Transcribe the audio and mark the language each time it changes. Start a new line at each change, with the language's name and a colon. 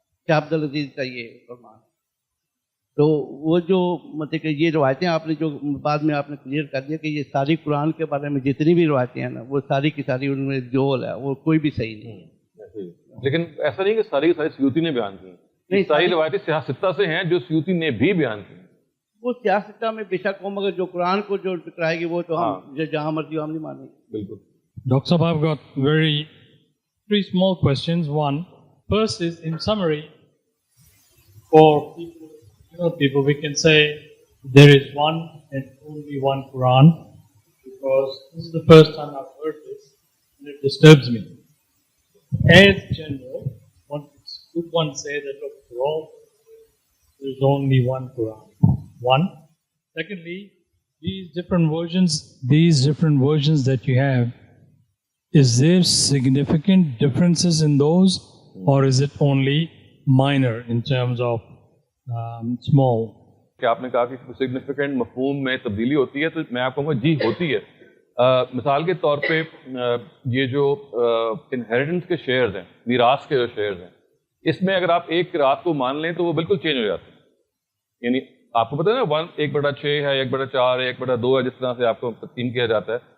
Urdu: شاہ عبدالعزیز کا یہ فرمان. تو وہ جو مطلب کہ یہ روایتیں آپ نے جو بعد میں آپ نے کلیئر کر دیا کہ یہ ساری قرآن کے بارے میں جتنی بھی روایتیں ہیں نا وہ ساری کی ساری ان میں جول ہے, وہ کوئی بھی صحیح نہیں ہے. لیکن ایسا نہیں کہ ساری کی ساری سیوطی نے بیان کی, نہیں ساری روایتیں سیاستہ سے ہیں جو سیوطی نے بھی بیان کی. وہ سیاستہ میں بے شک ہو, مگر جو قرآن کو جو ٹکرائے گی وہ تو ہم جہاں مرضی ہم نہیں مانیں گے. بالکل.
English: Dr. Saab, I've got three small questions. One, first is in summary, for people, we can say there is one and only one Quran, because this is the first time I've heard this and it disturbs me. As general, could one say that for all there is only one Quran? One. Secondly, these different versions that you have, is there significant differences in those, or is it only minor in terms of small?
Urdu: کہ آپ نے کہا کہ significant مفہوم میں تبدیلی ہوتی ہے, تو میں آپ کہوں گا جی ہوتی ہے. مثال کے طور پہ یہ جو انہیریٹنس کے شیئرز ہیں, میراث کے جو شیئرز ہیں, اس میں اگر آپ ایک قرات کو مان لیں تو وہ بالکل چینج ہو جاتے ہیں. یعنی آپ کو پتہ ہے نا 1/6 ہے, 1/4 ہے, 1/2 ہے, جس طرح سے آپ کو تقسیم کیا جاتا ہے.